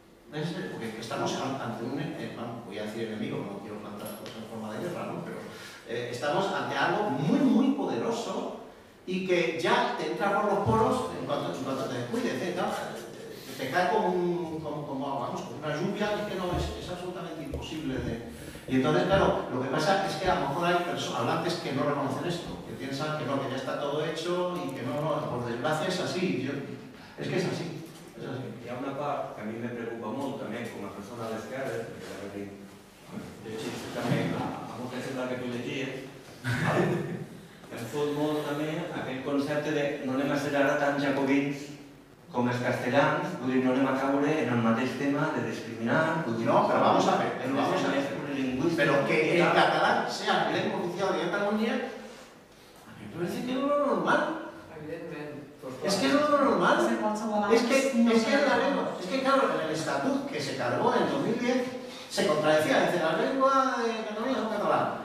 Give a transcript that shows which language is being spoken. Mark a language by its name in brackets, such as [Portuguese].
[Spanish] Porque estamos ante un, voy a decir enemigo, no quiero plantar cosas en forma de guerra, ¿no? Pero estamos ante algo muy, muy poderoso y que ya te entra por los poros en cuanto te descuides, te cae como una lluvia que no es absolutamente imposible de. Y entonces, claro, lo que pasa es que a lo mejor hay hablantes que no reconocen esto, que piensan que no, que ya está todo hecho y que no, por desgracia es así. Es que es así. [Catalan] Hi ha una part que a mi me preocupa molt també com a persona a l'esquerra, perquè llegit també a molta gent que tu llegies, em fot molt també aquest concepte de no anem a ser ara tan jacobins com els castellans, vull dir, no anem a caure en el mateix tema de discriminar, vull dir, [Spanish] no, pero vamos a ver, pero que el catalán sea lengua oficial de Cataluña, a mí me parece que es lo normal. Es que es lo normal. Es que la lengua, es que claro, en el estatut que se cargó en 2010 se contradecía, dice la lengua de Cataluña es el catalán.